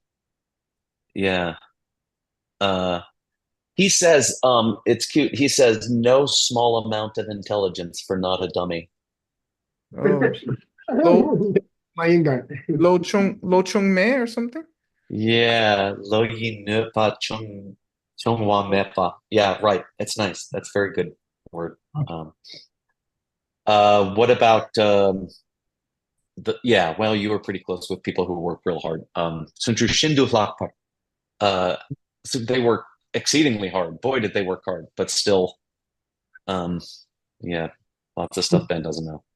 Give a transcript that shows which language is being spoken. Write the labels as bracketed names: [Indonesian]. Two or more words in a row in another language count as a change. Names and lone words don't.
[English] Yeah. Uh, he says, it's cute. He says, no small amount of intelligence for not a dummy. Oh, Lo Mainga. Lo Chung Me or something? Yeah, lo yi ne pa chung wa me pa. Yeah, right. It's nice. That's very good word. Um, what about yeah, well, you were pretty close with people who work real hard. Sunju Shindu Lakpar. So they work exceedingly hard. Boy, did they work hard, but still, Um, yeah, lots of stuff Ben doesn't know.